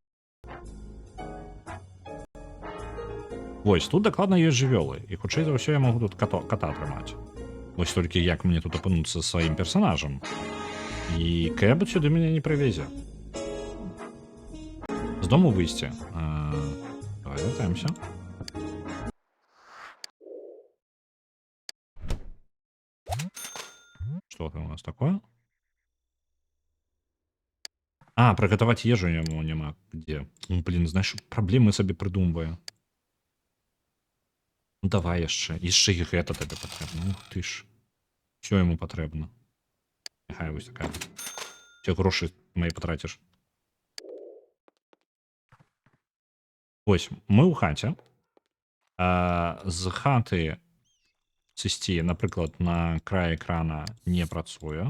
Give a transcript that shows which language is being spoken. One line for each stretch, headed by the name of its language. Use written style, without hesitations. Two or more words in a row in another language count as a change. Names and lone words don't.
Belarusian: Вось, тут дакладна ёсць жывёлы. І хутчэй за ўсё я магу тут ката атрымаць. Вось толькі як мне тут апынуцца сваім персанажам. І кэб сюды мяне не прывезе. З дому выйсці. Давай вертаемся.
Russian: Что там у нас такое? А, приготовать ежу ему нема. Где? Ну, блин, знаешь, проблемы себе придумываю.
Belarusian: Ну, давай яшчэ. Яшчэ і гэта табе патрэбна. Ух ты ж.
Russian: Всё ему
Belarusian: патрэбна. Няхай вось такая.
Russian: Все грошы мои потратишь.
Belarusian: Ось, мы ў хаце. З хаты сысці, напрыклад, на край экрана не працуе.